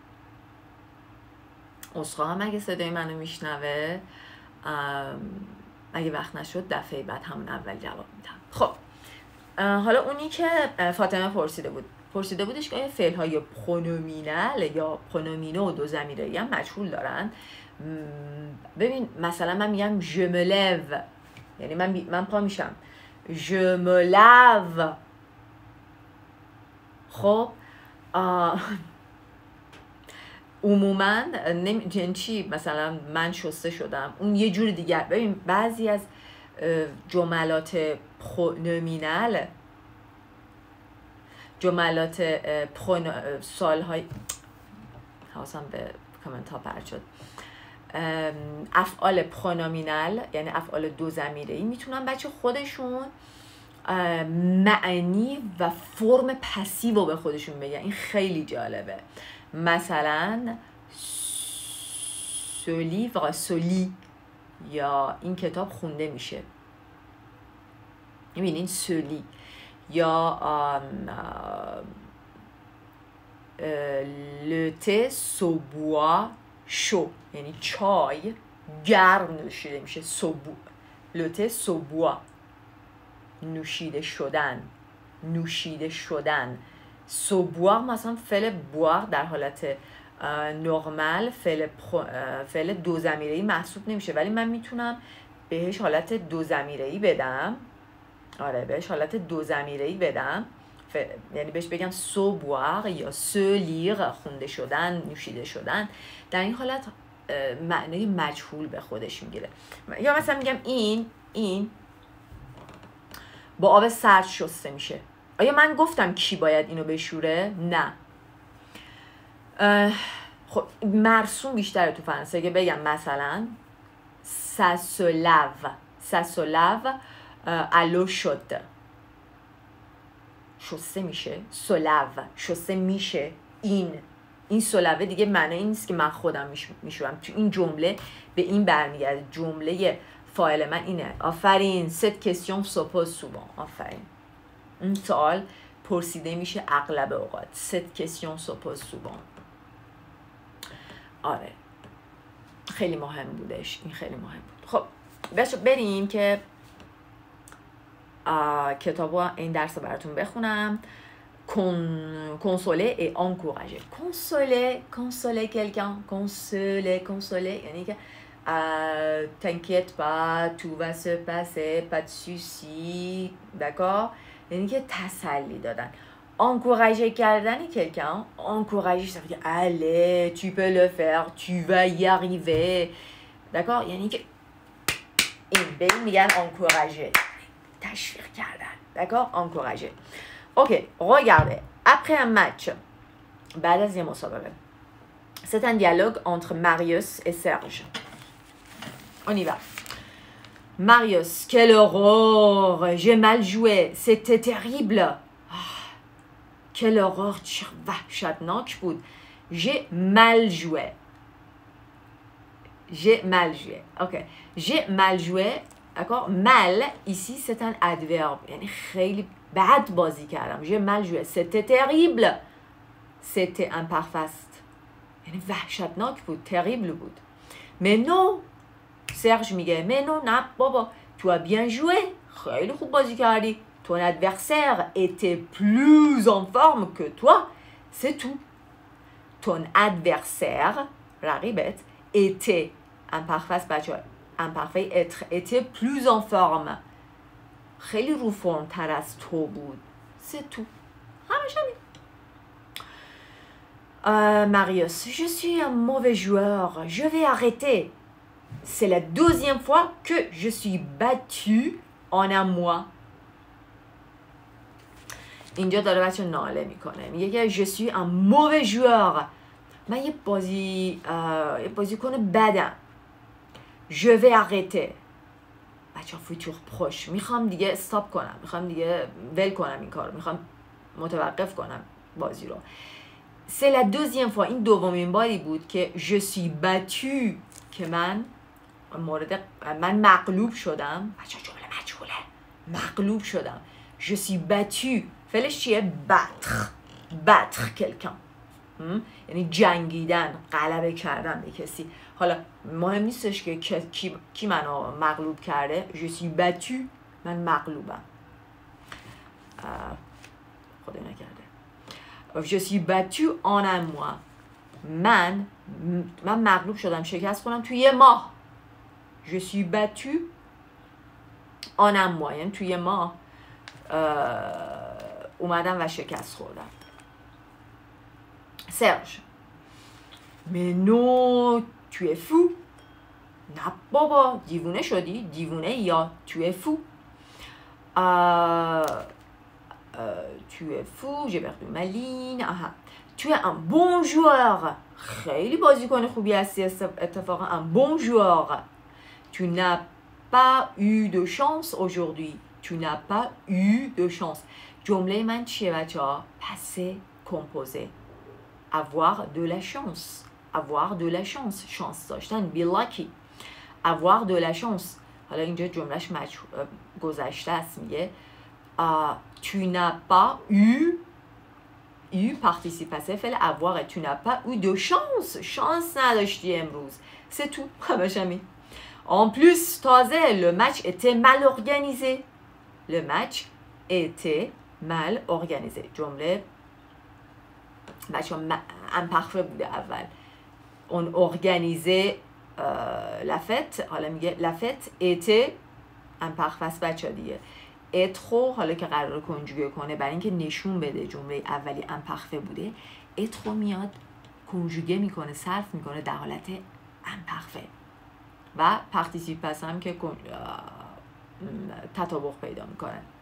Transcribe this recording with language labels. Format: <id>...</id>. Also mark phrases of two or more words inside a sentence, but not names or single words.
<fa>عذرخواهم اگه صدای منو میشنوه، اگه وقت نشد دفعه بعد همون اول جواب میدم. خب حالا اونی که فاطمه پرسیده بودش که آیا فعل‌های پرونومینال یا پرونومینو و دو ضمیره‌ای هم مجهول دارن؟ ببین مثلا من میگم</fa> <fr>je me lève،</fr> <fa>یعنی من پا میشم،</fa> <fr>je me lave.</fr> <fa>خب عموما چی مثلا من شسته شدم، اون یه جور دیگر. ببین بعضی از جملات پرونومینال، جملات سالهای حواسم به کامنت ها پرت شد، افعال پرونومینال یعنی افعال دو ضمیره‌ای میتونن بچه خودشون معنی و فرم پسیو رو به خودشون بگن. این خیلی جالبه. مثلا</fa> <fr>ce livre se lit</fr> <fa>یا این کتاب خونده میشه، میبینین</fa> <fr>se lit.</fr> <fa>یا</fa> <fr>le thé se boit chaud</fr> <fa>یعنی چای گرم نوشیده میشه.</fa> <fr>le thé se boit</fr> <fa>نوشیده شدن. se boire مثلا فعل boire در حالت نرمال فعل دو ضمیره‌ای محسوب نمیشه، ولی من میتونم بهش حالت دو ضمیره‌ای بدم. آره بهش حالت دو ضمیره‌ای بدم، یعنی بهش بگم</fa> <fr>se boire</fr> <fa>یا</fa> <fr>se lire,</fr> <fa>خونده شدن، نوشیده شدن. در این حالت معنی مجهول به خودش میگیره. یا مثلا میگم این با آب سرد شسته میشه. آیا من گفتم کی باید اینو بشوره؟ نه. خب مرسوم بیشتره تو فرانسه که بگم مثلا</fa> <fr>ça se lave à l'eau chaude،</fr> <fa>شسته میشه. سلاو شسته میشه. این سلاوه دیگه معنی این نیست که من خودم میشورم، تو این جمله به این برمیگرده. جمله فاعل من اینه. آفرین.</fa> <fr>cette question se pose souvent.</fr> <fa>آفرین. این سوال پرسیده میشه اغلب اوقات.</fa> <fr>cette question se pose souvent.</fr> <fa>آره خیلی مهم بودش، این خیلی مهم بود. خب بریم که کتابو این درس رو براتون بخونم.</fa> <fr>consoler et encourager. consoler quelqu'un. consoler</fr> <fa>یعنی که</fa> <fr>t'inquiète pas, tout va se passer, pas de soucis, d'accord.</fr> <fa>یعنی که تسلی دادن.</fa> <fr>encourager کردن quelqu'un, encourager ça veut dire allez, tu peux le faire, tu vas y arriver, d'accord.</fr> <fa>یعنی که این به این میگن encourager، تشویق کردن.</fa> <fr>d'accord. encourager. ok, regardez, après un match،</fr> <fa>بعد از یه مسابقه،</fa> <fr>c'est un dialogue entre Marius et Serge. on y va. Marius, quelle horreur, j'ai mal joué, c'était terrible. quelle horreur،</fr> <fa>چه وحشتناک بود.</fa> <fr>j'ai mal joué. ok. j'ai mal joué. d'accord. mal ici c'est un adverbe،</fr> <fa>یعنی خیلی bad بازی کردم.</fa> <fr>j'ai mal joué. c'était terrible. c'était un parfast.</fr> <fa>یعنی وحشتناک بود. terrible بود.</fa> <fr>mais non.</fr> <fa>سرژ میگه</fa> <fr>mais non</fr> <fa>نه بابا.</fa> <fr>tu as bien joué.</fr> <fa>خیلی خوب بازی کردی.</fa> <fr>ton adversaire était plus en forme que toi. c'est tout. ton adversaire رقیبت était imparfait بچه imparfait être était plus en forme.</fr> <fa>خیلی رو فرم تر از تو بود.</fa> <fr>c'est tout.</fr> <fa>همش همین.</fa> <fr>Marius, je suis un mauvais joueur. Je vais arrêter. C'est la deuxième fois que je suis battu en un mois.</fr> <fa>اینجا داره بچه ناله میکنه. میگه که</fa> <fr>je suis un mauvais joueur.</fr> <fa>من یه بازیکن بدم.</fa> <fr>Je vais arrêter.</fr> <fa>بچه فوتور پروش. میخوام دیگه استاپ کنم. میخوام دیگه ول کنم این کار. میخوام متوقف کنم بازی رو.</fa> <fr>C'est la deuxième fois.</fr> <fa>این دومین باری بود که</fa> <fr>je suis battu.</fr> <fa>که من مغلوب شدم. بچه جمله مجهوله. مغلوب شدم.</fa> <fr>Je suis battu.</fr> <fa>فعلش چیه؟</fa> <fr>battre quelqu'un.</fr> <fa>یعنی جنگیدن، غلبه کردن به کسی. حالا مهم نیستش که کی منو مغلوب کرده.</fa> <fr>je suis battu.</fr> <fa>من مغلوبم. خدا نکرده.</fa> <fr>je suis battu en un mois.</fr> <fa>من مغلوب شدم، شکست خوردم توی یه ماه.</fa> <fr>je suis battu en un mois.</fr> <fa>یعنی توی یه ماه اومدم و شکست خوردم.</fa> <fr>Serge. Mais non, tu es fou.</fr> <fa>نه بابا دیوونه شدی؟ دیوونه یا</fa> <fr>tu es fou. Tu es fou, j'ai perdu ma ligne. Tu es un bon joueur.</fr> <fa>خیلی بازیکن خوبی هستی اتفاقا.</fa> <fr>un bon joueur. Tu n'as pas eu de chance aujourd'hui. Tu n'as pas eu de chance.</fr> <fa>جمله من چیه بچه ها؟</fa> <fr>passé composé. avoir de la chance. avoir de la chance. chance داشتن.</fr> <en>be lucky.</en> <fr>avoir de la chance.</fr> <fa>حالا اینجا جملهش گذشته است.</fa> <fr>میگه tu n'as pas eu participe passé فعل avoir et tu n'as pas eu de chance.</fr> <fa>chance نداشتی امروز.</fa> <fr>c'est tout.</fr> <fa>همش همین.</fa> <fr>en plus تازه le match était mal organisé. le match était mal organisé.</fr> <fa>جمله بچه imparfait بوده اول.</fa> <fr>on organisait la fête.</fr> <fa>حالا میگه</fa> <fr>la fête était imparfait</fr> <fa>بچه دیگه. être حالا که قرار کنجوگه کنه برای اینکه نشون بده جمله اولی imparfait بوده. être میاد کنجوگه میکنه، صرف میکنه در حالت imparfait و</fa> <fr>participe passé</fr> <fa>هم که تطابق پیدا میکنه.</fa>